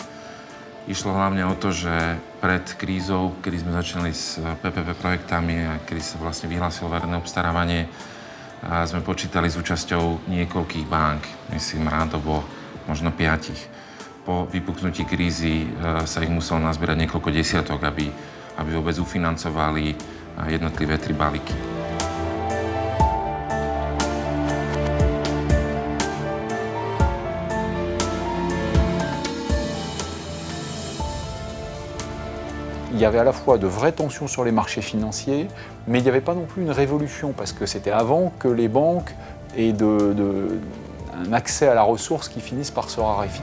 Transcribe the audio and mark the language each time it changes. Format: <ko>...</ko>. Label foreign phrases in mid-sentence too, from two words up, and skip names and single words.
<sk>Išlo hlavne o to, že pred krízou, kedy sme začali s PPP projektami a kedy sa vlastne vyhlásilo verejné obstarávanie, sme počítali s účasťou niekoľkých bank, myslím rádovo možno 5. Po vypuknutí krízy sa ich muselo nazbierať niekoľko desiatok, aby vôbec ufinancovali jednotlivé 3 balíky.</sk> <fr>Il y avait à la fois de vraies tensions sur les marchés financiers, mais il n'y avait pas non plus une révolution, parce que c'était avant que les banques aient un accès à la ressource qui finisse par se raréfier.</fr>